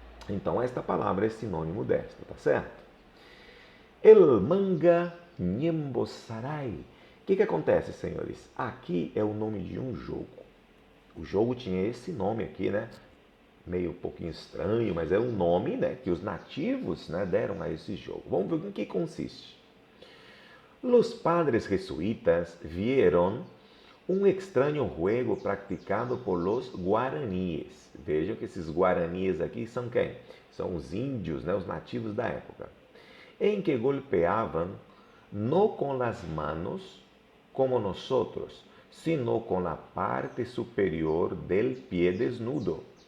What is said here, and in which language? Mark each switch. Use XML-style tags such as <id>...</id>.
<pt>Então, esta palavra é sinônimo desta, tá certo? El manga Nhembosarai. O que acontece, senhores? Aqui é o nome de um jogo. O jogo tinha esse nome aqui, né? Meio um pouquinho estranho, mas é um nome, né, que os nativos, né, deram a esse jogo. Vamos ver em que consiste.</pt> <es>Los padres jesuitas vieron um extraño juego practicado por los guaraníes.</es> <pt>Vejam que esses guaraníes aqui são quem? São os índios, né, os nativos da época.</pt> <es>Em que golpeavam no com las manos como nosotros, sino com la parte superior del pie desnudo.</es>